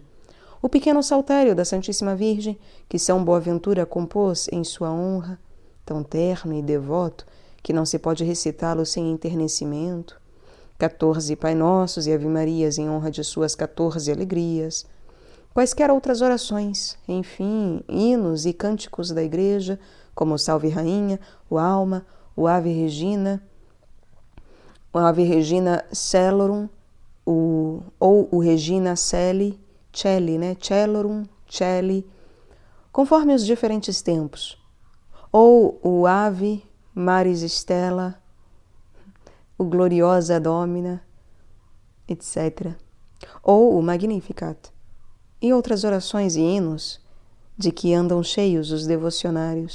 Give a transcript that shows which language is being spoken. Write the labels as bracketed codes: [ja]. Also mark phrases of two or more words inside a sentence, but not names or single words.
[pt] O pequeno saltério da Santíssima Virgem, que São Boaventura compôs em sua honra, tão terno e devoto que não se pode recitá-lo sem enternecimento. 14 Pai Nossos e Ave-Marias em honra de suas 14 alegrias. Quaisquer outras orações, enfim, hinos e cânticos da Igreja, como o Salve Rainha, o Alma, o Ave Regina Celorum, ou o Regina Celi, Celorum, Celi, conforme os diferentes tempos, ou o Ave Maris Stella, o Gloriosa Domina, etc., ou o Magnificat, e outras orações e hinos de que andam cheios os devocionários.